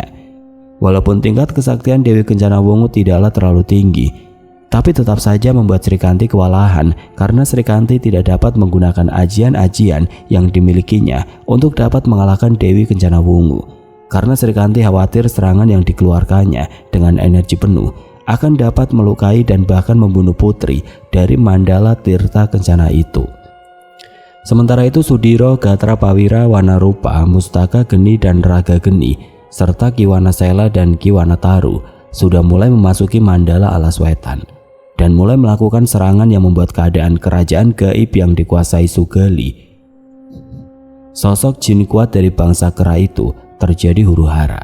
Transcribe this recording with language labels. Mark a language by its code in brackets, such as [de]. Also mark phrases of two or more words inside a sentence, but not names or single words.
[id] Walaupun tingkat kesaktian Dewi Kencana Wungu tidaklah terlalu tinggi, tapi tetap saja membuat Srikanti kewalahan karena Srikanti tidak dapat menggunakan ajian-ajian yang dimilikinya untuk dapat mengalahkan Dewi Kencana Wungu. Karena Srikanti khawatir serangan yang dikeluarkannya dengan energi penuh akan dapat melukai dan bahkan membunuh putri dari Mandala Tirta Kencana itu. Sementara itu Sudiro, Gatra Pawira, Wanarupa, Mustaka Geni dan Raga Geni serta Kiwana Sela dan Kiwana Taru sudah mulai memasuki Mandala Alas Wetan dan mulai melakukan serangan yang membuat keadaan kerajaan gaib yang dikuasai Sugali, sosok jin kuat dari bangsa Kera itu, terjadi huru-hara.